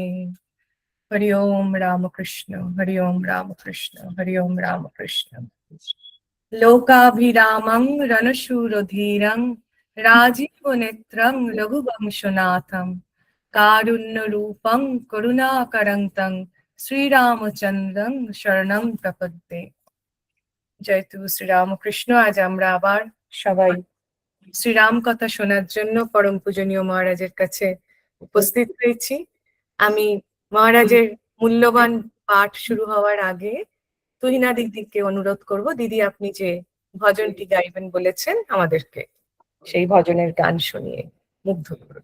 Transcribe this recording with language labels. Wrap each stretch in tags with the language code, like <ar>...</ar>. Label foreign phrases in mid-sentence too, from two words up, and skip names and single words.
<sa>हरि ओम रामकृष्ण, हरि ओम रामकृष्ण, हरि ओम रामकृष्ण। लोकाभिरामं रणशूरधीरं राजीवनेत्रं रघुवंशनाथं कारुण्यरूपं करुणाकरं तं শ্রীরামচন্দ্রং শরণং প্রপদ্যে।</sa> <bn>জয় তু শ্রীরামকৃষ্ণ। আজ আমরা আবার সবাই শ্রীরাম কথা শোনার জন্য পরম পূজনীয় মহারাজের কাছে উপস্থিত হয়েছি। আমি মহারাজের মূল্যবান পাঠ শুরু হওয়ার আগে তুহিনা দিদিকে অনুরোধ করব, দিদি আপনি যে ভজনটি গাইবেন বলেছেন আমাদেরকে সেই ভজনের গান শুনিয়ে মুগ্ধ করুন।</bn>